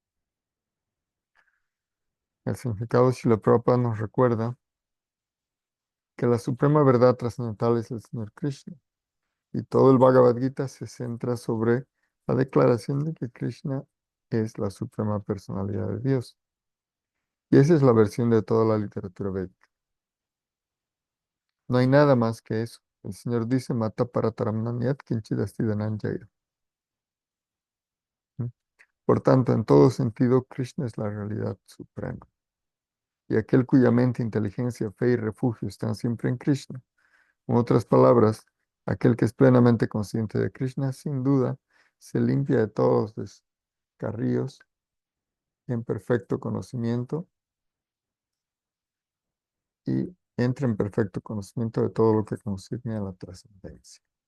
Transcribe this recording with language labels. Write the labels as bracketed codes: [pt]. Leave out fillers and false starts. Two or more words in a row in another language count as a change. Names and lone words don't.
[es] El significado de Srila Prabhupada nos recuerda que la suprema verdad trascendental es el Señor Krishna y todo el Bhagavad Gita se centra sobre la declaración de que Krishna es la suprema personalidad de Dios. Y esa es la versión de toda la literatura védica. No hay nada más que eso. El Señor dice, [sa] Mata parataramnanyat kinchidasti dhananjaya. ¿Mm? [es] Por tanto, en todo sentido, Krishna es la realidad suprema. Y aquel cuya mente, inteligencia, fe y refugio están siempre en Krishna. En otras palabras, aquel que es plenamente consciente de Krishna, sin duda, se limpia de todos los descarríos en perfecto conocimiento y entra en perfecto conocimiento de todo lo que concierne a la trascendencia.